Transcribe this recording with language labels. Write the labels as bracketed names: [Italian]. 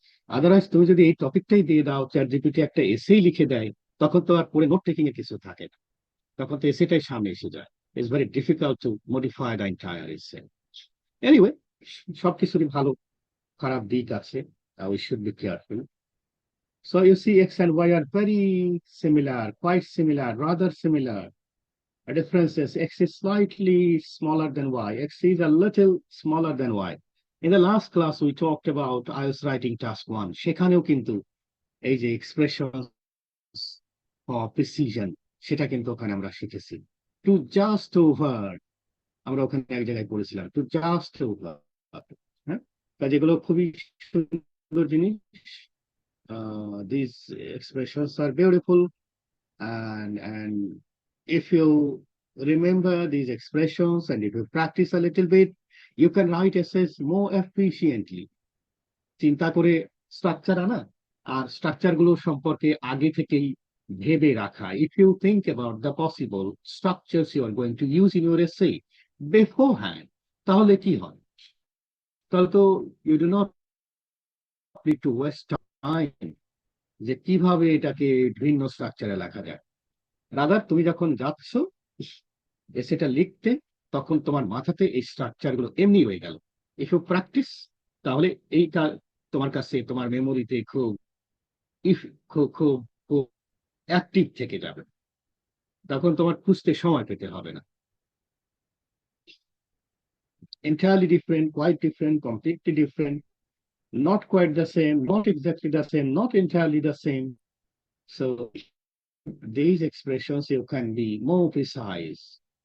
[Bangla] Otherwise তুমি যদি এই টপিকটাই দিয়ে দাও, চ্যাট জিপিটি একটা এসেই লিখে দেয়, তখন তো আর পরে নোট টেকিং এর কিছু থাকে না, তখন তো এসেটাই সামনে এসে যায়। [English] It's very difficult to modify the entire essay. Anyway, [Bangla] সবকিছুরই ভালো খারাপ দিক আছে, [English] We should be careful. So you see, X and Y are very similar, quite similar, rather similar. The difference is X is slightly smaller than Y. X is a little smaller than Y. In the last class, we talked about IELTS writing task 1. [Bangla] সেখানেও কিন্তু এই যে [English] expressions for precision, [Bangla] সেটা কিন্তু ওখানে আমরা শিখেছি। [English] To just over, [Bangla] আমরা ওখানে এক জায়গায় পড়েছিলাম, টু জাস্ট হ্যাঁ, কাজে এগুলো খুবই সুন্দর জিনিস। [English] These expressions are beautiful, and if you remember these expressions and if you practice a little bit, you can write essays more efficiently. [Bangla] চিন্তা করে স্ট্রাকচার আনা আর স্ট্রাকচার গুলো সম্পর্কে আগে থেকেই ভেবে রাখা। [English] if you think about the possible structures you are going to use in your essay beforehand, [Bangla] তাহলে কি হয়? তাহলে তো [English] you do not need to waste time [Bangla] যে কিভাবে এটাকে ভিন্ন স্ট্রাকচারে লেখা যায়। রাদার তুমি যখন যাচ্ছ এসেটা লিখতে, তখন তোমার মাথাতে এই স্ট্রাকচার গুলো এমনি হয়ে গেল। [English] if you practise, [Bangla] তাহলে এইটা তোমার কাছে তোমার মেমোরিতে খুব ইফ খুব খুব খুব অ্যাক্টিভ থেকে যাবে, তখন তোমার খুঁজতে সময় পেতে হবে না। [English] entirely different, quite different, completely different, not quite the same, not exactly the same, not entirely the same. So these expressions you can be more precise.